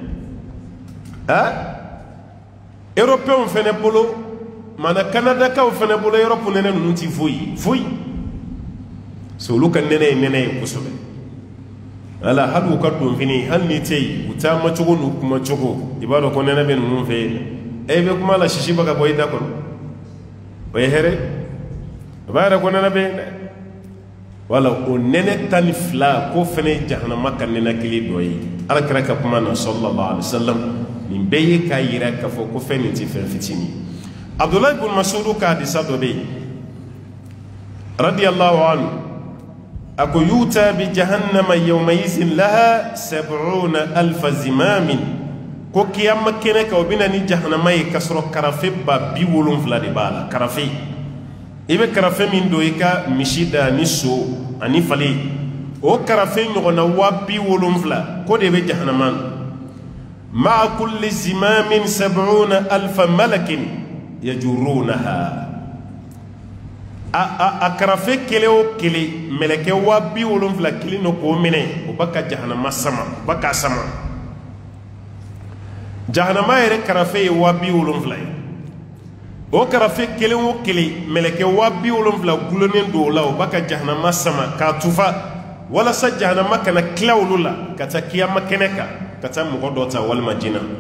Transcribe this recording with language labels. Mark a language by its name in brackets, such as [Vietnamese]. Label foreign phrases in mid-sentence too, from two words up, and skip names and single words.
[Bambara] Européens fɛnɛ bolo mana Canadakaw fɛnɛ bolo Europe nɛnɛ ninnu ti foyi foyi so olu ka nɛnɛ ye nɛnɛ ye kosɛbɛ ala hali u ka donfini hali ni tɛ yen u taama cogo n'u kuma cogo i b'a dɔn ko nɛnɛ bɛ ninnu fɛ yen e bɛ kuma la sisi bɛ ka bɔ i da kɔnɔ o ye hɛrɛ a b'a yɛrɛ ko nɛnɛ bɛ yen dɛ wala o nɛnɛ 12 ko fɛnɛ ye jahanama ka nɛnɛ kelen dɔ ye alakira ka kuma na [Arabic] صلى الله عليه وسلم [Bambara] nin bɛɛ ye k'a yira k'a fɔ ko fɛn nin tɛ fɛn fitinin Abdullah ibn Mas'ud ka hadisa dɔ bɛ yen [Arabic] رضي الله عنه [Bambara] ako [Arabic] يؤتى بجهنم يومئذ لها 70,000 زمام [Bambara] ko kiyama kɛnɛ kan o bɛna ni jahannama ye k'a sɔrɔ karafe 70,000 de b'a la karafe i bɛ karafe min don i ka misi da ni so ani fale o karafe ɲɔgɔnna 70,000 ko de bɛ jahannama na [Arabic] مع كل زمام 70,000 ملك يجرونها [Bambara] a karafe kelen o kelen mɛlɛkɛ 70,000 kelen do k'o minɛ o b'a ka jahanama sama o b'a k'a sama jahanama yɛrɛ karafe ye 70,000 ye o karafe kelen o kelen mɛlɛkɛ 70,000 gulonnen do o la o b'a ka jahanama sama k'a tufa walasa jahanama kana tila olu la ka taa kiyama kɛnɛ kan ka taa mɔgɔ dɔ ta walima jinɛ